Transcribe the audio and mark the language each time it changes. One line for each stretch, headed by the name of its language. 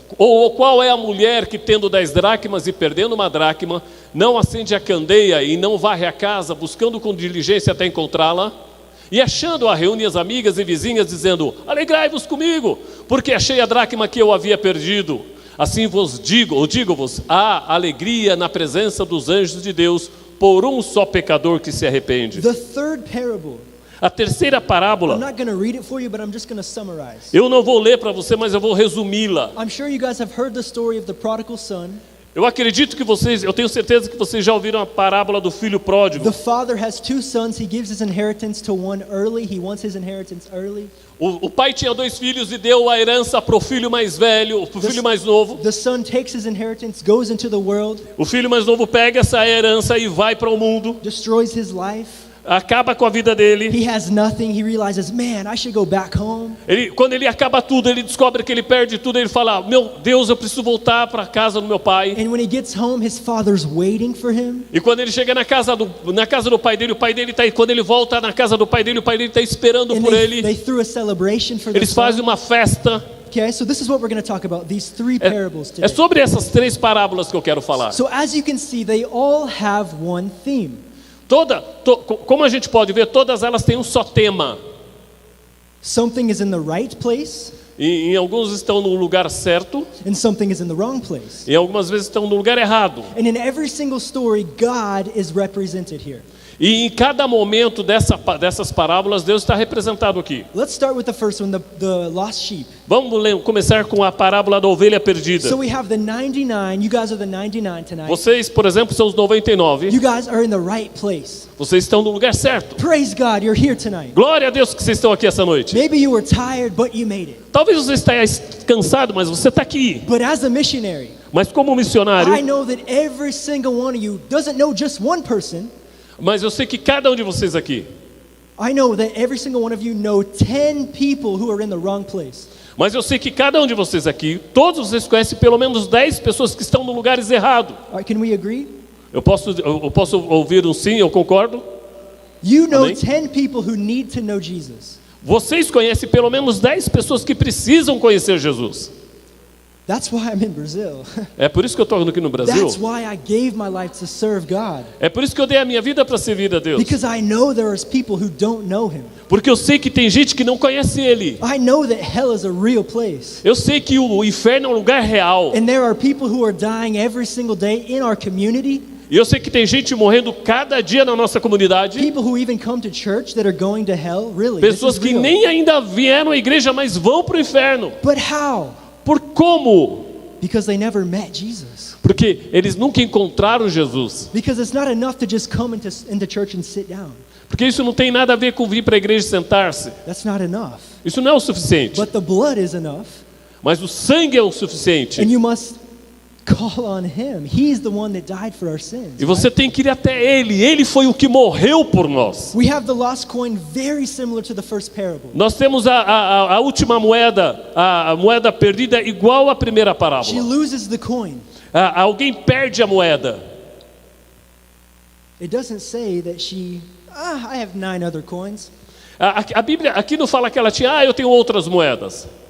Portuguese: Ou qual é a mulher que, tendo 10 dracmas e perdendo uma dracma, não acende a candeia e não varre a casa, buscando com diligência até encontrá-la? E achando-a, reúne as amigas e vizinhas, dizendo: alegrai-vos comigo, porque achei a dracma que eu havia perdido. Assim vos digo, ou digo-vos, há alegria na presença dos anjos de Deus por um só pecador que se arrepende.
English: The third parable.
Portuguese: A terceira parábola,
English: I'm not going to read it for you, but I'm just going to summarize.
Portuguese: eu não vou ler para você, mas eu vou resumi-la.
English: I'm sure you guys have heard the story of the prodigal son.
Portuguese: Eu acredito que eu tenho certeza que vocês já ouviram a parábola do filho pródigo.
English: The father has two sons. He gives his inheritance to one early. He wants his inheritance early.
Portuguese: O pai tinha 2 filhos e deu a herança para o filho mais velho, para o filho mais novo.
English: The son takes his inheritance, goes into the world,
Portuguese: O filho mais novo pega essa herança e vai para o mundo,
English: destroys his life.
Portuguese: acaba com a vida dele.
English: He has nothing. He realizes, man, I should go back home.
Portuguese: Quando ele acaba tudo, ele descobre que ele perde tudo. Ele fala: meu Deus, eu preciso voltar para a casa do meu pai.
English: And when he gets home, his father's waiting for him.
Portuguese: E quando ele chega na casa do pai dele, o pai dele está. Quando ele volta na casa do pai dele, o pai dele está esperando
English: And
Portuguese: por
English: they
Portuguese: ele.
English: threw a celebration for the
Portuguese: Eles fazem
English: son.
Portuguese: uma festa.
English: Okay, so this is what we're going to talk about, these three parables
Portuguese: É
English: today.
Portuguese: sobre essas 3 parábolas que eu quero falar.
English: So as you can see, they all have one theme.
Portuguese: Como a gente pode ver, todas elas têm um só tema.
English: Something is in the right place,
Portuguese: E em alguns estão no lugar certo,
English: and something is in the wrong place.
Portuguese: e algumas vezes estão no lugar errado.
English: And in every single story, God is represented here.
Portuguese: E em cada momento dessas parábolas, Deus está representado aqui.
English: Let's start with the first one, the lost sheep.
Portuguese: Vamos começar com a parábola da ovelha perdida.
English: So we have the 99. You guys are the 99 tonight.
Portuguese: Vocês, por exemplo, são os 99.
English: You guys are in the right place.
Portuguese: Vocês estão no lugar certo.
English: Praise God, you're here tonight.
Portuguese: Glória a Deus que vocês estão aqui essa noite.
English: Maybe you were tired, but you made it.
Portuguese: Talvez você esteja cansado, mas você está aqui.
English: But as a missionary,
Portuguese: Mas como
English: I
Portuguese: missionário,
English: know that every single one of you doesn't know just one person.
Portuguese: mas eu sei que cada um de vocês aqui,
English: I know that every single one of you know 10 people who are in the wrong place.
Portuguese: mas eu sei que cada um de vocês aqui, todos vocês conhecem pelo menos 10 pessoas que estão no lugares errados.
English: All right, can we agree?
Portuguese: Eu posso ouvir um sim, eu concordo?
English: You know
Portuguese: Amém?
English: 10 people who need to know Jesus.
Portuguese: Vocês conhecem pelo menos 10 pessoas que precisam conhecer Jesus.
English: That's why I'm in Brazil.
Portuguese: É por isso que eu estou aqui no Brasil.
English: That's why I gave my life to serve God.
Portuguese: É por isso que eu dei a minha vida para servir a Deus.
English: Because I know there is people who don't know him.
Portuguese: Porque eu sei que tem gente que não conhece Ele.
English: I know that hell is a real place.
Portuguese: Eu sei que o inferno é um lugar real.
English: And there are people who are dying every single day in our community.
Portuguese: E eu sei que tem gente morrendo cada dia na nossa comunidade.
English: People who even come to church that are going to hell. Really, this
Portuguese: Pessoas
English: is
Portuguese: que
English: real.
Portuguese: nem ainda vieram à igreja, mas vão para o inferno.
English: But how?
Portuguese: Por como?
English: Because they never met Jesus.
Portuguese: Porque eles nunca encontraram Jesus.
English: Because it's not enough to just come into church and sit down.
Portuguese: Porque isso não tem nada a ver com vir para a igreja e sentar-se.
English: That's not enough.
Portuguese: Isso não é o suficiente.
English: But the blood is enough.
Portuguese: Mas o sangue é o suficiente.
English: And you must call on him. He's the one that died for our sins.
Portuguese: E você tem que ir até Ele. Ele foi o que morreu por nós.
English: We have the lost coin very similar to the first parable.
Portuguese: Nós temos a última moeda, a moeda perdida igual à primeira
English: She
Portuguese: parábola.
English: loses the coin.
Portuguese: Alguém perde a moeda.
English: It doesn't say that I have 9 other coins.
Portuguese: A Bíblia aqui não fala que ela tinha, eu tenho outras moedas.